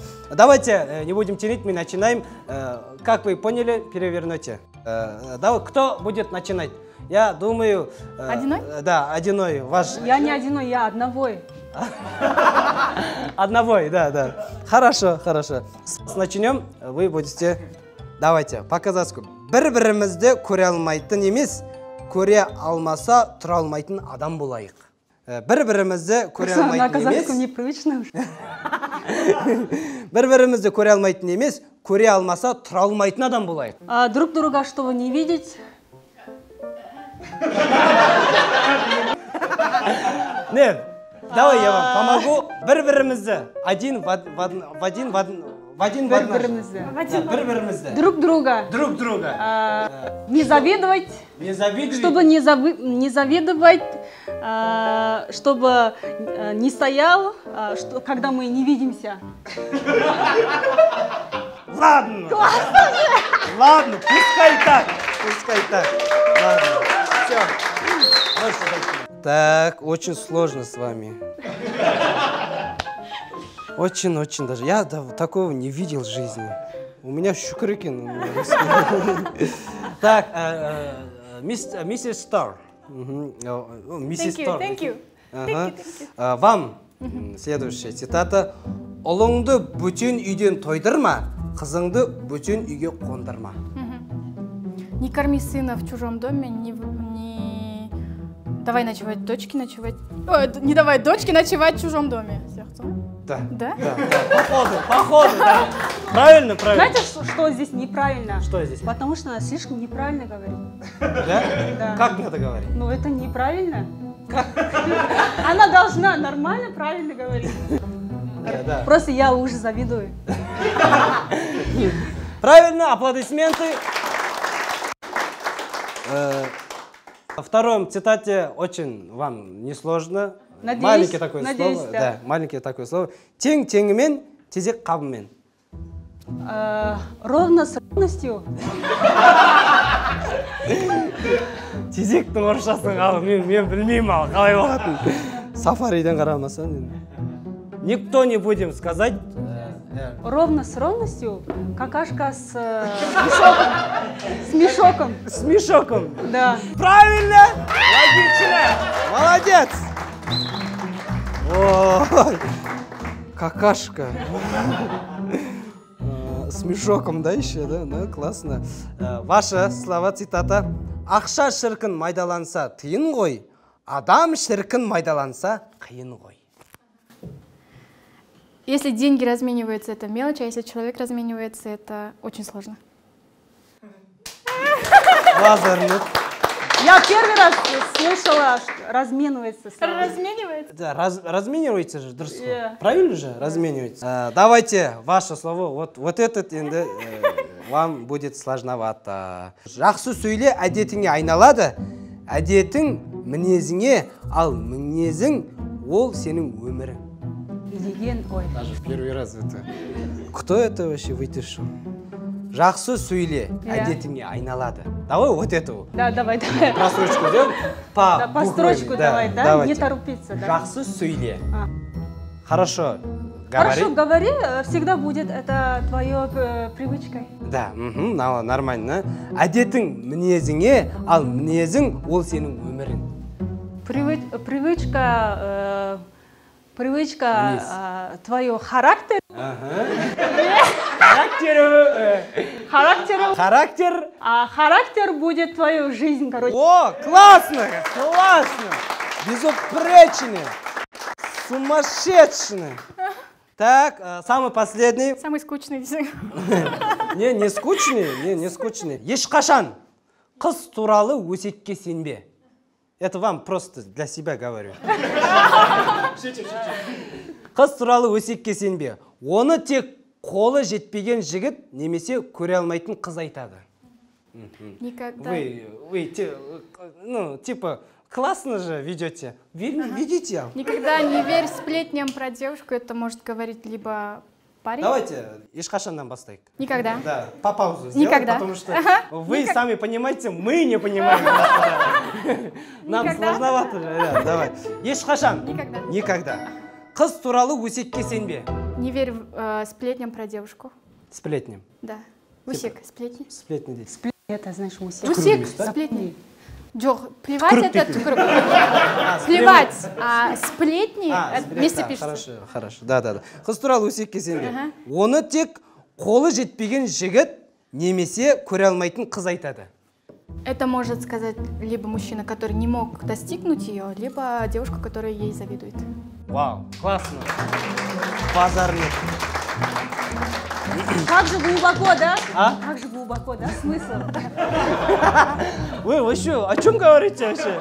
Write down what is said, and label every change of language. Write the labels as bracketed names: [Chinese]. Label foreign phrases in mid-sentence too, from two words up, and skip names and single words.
[Russian] Давайте, не будем тянуть, мы начинаем. Как вы поняли, переверните. Давай, кто будет начинать? Я думаю... Одиной? Да, одиной. Ваш... Я не одиной, я одновой. Одновой, да. Хорошо. Начнем, вы будете... Давайте, по-казахски. [Kazakh] Бір-бірімізді көре алмайтын емес, көре алмаса тұра алмайтын адам болайық. Бір-бірімізді көре [Russian] На [Kazakh] алмайтын [Russian] казахском [Kazakh] емес... [Russian] непривычно уже. [Kazakh] Бір-бірімізді көре алмайтын емес, көре алмаса тұра алмайтын адам болайық. [Russian] Друг друга, чтобы не видеть. Нет, давай я вам помогу. Бір-бірімізді один в один. [Kazakh] Бір-бірімізді. [Russian] Друг друга. Друг друга. Не завидовать. Не завидуй. Чтобы не завидовать, чтобы не стоял, когда мы не видимся. Ладно. Ладно, пускай так. Ладно, все. Так, очень сложно с вами. Очень даже. Я такого не видел в жизни. У меня Шукрыкин. Так, миссис Стар. Миссис Стар. [English] Thank you. [Russian] Вам следующая цитата. [Kazakh] Ұлыңды бөтен үйден тойдырма, қызыңды бөтен үйге қондырма. [Russian] Не корми сына в чужом доме, не давай ночевать дочке ночевать. Ой, не давай дочке ночевать в чужом доме. Да. Да? Походу, да. Правильно. Знаете, что здесь неправильно? Что здесь? Потому что она слишком неправильно говорит. Да? Да. Как надо говорить? Ну это неправильно. Она должна нормально, правильно говорить. Да. Просто я уже завидую. Правильно, аплодисменты. Во втором цитате очень вам несложно. Надеюсь, Маленькое такое надеюсь, слово. да. Маленькое такое слово. [Kazakh] Тең теңімен, тезек қабымен. [Russian] Ровно с ровностью. [Kazakh] Тезектің орысшасын қалып, мен білмеймін ал, қалай болатын. Сафариден қарамасаң енді. [Russian] Никто не будем сказать. Ровно с ровностью. Какашка с мешоком. С мешоком. С мешоком. Да. Правильно! Логично! Молодец! Ой, какашка. С мешоком, да, еще, да? Ну, классно. Ваша слова, цитата. [Kazakh] Ақша шіркін майдаланса тиын ғой, адам шіркін майдаланса қиын ғой. [Russian] Если деньги размениваются, это мелочь, а если человек разменивается, это очень сложно. Лазерный. Я первый раз слышала, что разменивается. Разменивается? Да, разменивается же, [Kazakh] дұрыс қой. [English] Yeah. [Russian] Правильно же? Разменивается. Давайте ваше слово. Вот этот енді вам будет сложновато. [Kazakh] Жақсы сөйле, әдетіңе айналады. Әдетің мінезіңе, ал мінезің ол сенің өмірің. Деген, ой. [Russian] Даже в первый раз это. Кто это вообще вытащил? [Kazakh] Жақсы сөйле, әдетіңе айналады. [Russian] Давай вот эту. Да, давай. Просрочку делаем. По строчку давай, да? Давайте. Не торопиться, да? [Kazakh] Жақсы сөйле. [Russian] Хорошо. Говори. Хорошо, говори, всегда будет это твоей привычкой. Да, нормально. [Kazakh] Әдетің мінезіңе, ал мінезің ол сенің өмірің. [Russian] Привычка твое характер. Характер. А характер будет твою жизнь, короче. О, классно! Безупречно! Сумасшедший! Так, самый последний. Самый скучный. Не скучный. [Kazakh] Ешқашан қыз туралы өсекке сенбе. [Russian] Это вам просто для себя говорю. [Kazakh] Қыз туралы өсекке сенбе. Оны тек қолы жетпеген жігіт немесе көре алмайтын қыз айтады. [Russian] Никогда. Вы, типа, классно же ведете. Видите? Никогда не верь сплетням про девушку. Это может говорить либо Парень? [Kazakh] Давайте ешқашаннан бастайық. [Russian] Никогда. Да, по паузу сделаем, Никогда. потому что вы сами понимаете, мы не понимаем. Нам Никогда? сложновато. Да, давай. Ешқашан? Никогда. Никогда. [Kazakh] Қыз туралы өсекке сенбе. [Russian] Не верь сплетням про девушку. Сплетням. Да. Усек, сплетни. [Kazakh] Сплетни дейді. [Russian] Это, знаешь, усек. Усек, да? сплетни. Жоқ, плевать [Kazakh] Түкіріп [Russian] это [Kazakh] кету. [Russian] түкіріп. Плевать, а сплетни это сплетни. вместе Да, пишется. Хорошо, хорошо. Да, да, да. [Kazakh] Қыз туралы өсекке сенбе. [Russian] Ага. [Kazakh] Оны тек қолы жетпеген жігіт немесе көре алмайтын қыз айтады. [Russian] Это может сказать либо мужчина, который не мог достигнуть ее, либо девушка, которая ей завидует. Вау, классно. Базар нет. Как же глубоко, да? А? Как же глубоко, да? Смысл? Вы что, о чем говорите вообще?